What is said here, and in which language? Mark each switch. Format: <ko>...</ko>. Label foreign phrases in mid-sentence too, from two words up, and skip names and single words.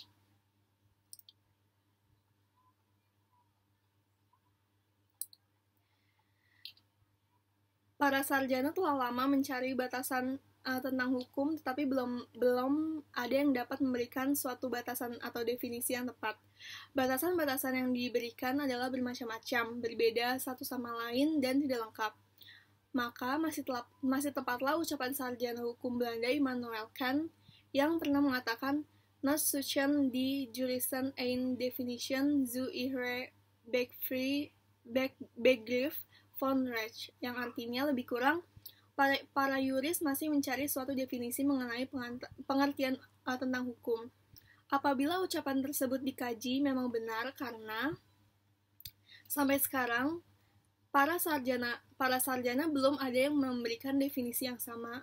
<id>Para sarjana telah lama mencari batasan tentang hukum, tetapi belum ada yang dapat memberikan suatu batasan atau definisi yang tepat. Batasan-batasan yang diberikan adalah bermacam-macam, berbeda satu sama lain, dan tidak lengkap. Maka masih tepatlah ucapan sarjana hukum Belanda Immanuel Kant yang pernah mengatakan,</id> <de>"Not suchen die Juristen ein Definition zu ihrer Begriff von Recht,"</de> <id>yang artinya lebih kurang, para yuris masih mencari suatu definisi mengenai pengertian tentang hukum. Apabila ucapan tersebut dikaji memang benar karena sampai sekarang para sarjana belum ada yang memberikan definisi yang sama.</id>